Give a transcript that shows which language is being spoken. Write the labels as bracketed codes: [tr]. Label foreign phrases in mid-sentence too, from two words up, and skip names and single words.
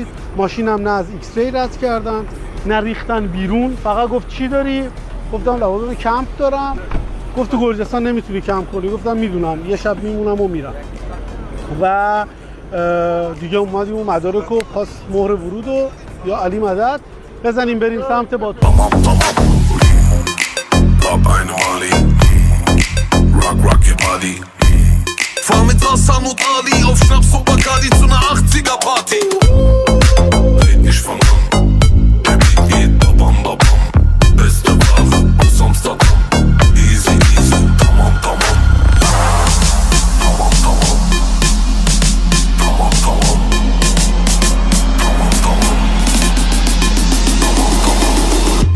[fa] ماشین هم نه از ایکس ری رد کردن نه ریختن بیرون، فقط گفت چی داری؟ گفتم لوازم کمپ دارم. گفت تو گرجستان نمیتونی کمپ کنی. گفتم میدونم، یه شب میمونم و میرم. و دیگه اومدیم و مدارک و پاس مهر ورود و یا علی مدد بزنیم بریم سمت باتوم. [de] Fahr mit Hassan und Ali auf Schnaps und Bacardi zu ner 80er Party. Red nicht von an, der Beat geht babam babam. Beste Ware aus Amsterdam. [en] Easy easy, [tr] tamam tamam. Tamam tamam. Tamam tamam. Tamam tamam. Tamam tamam.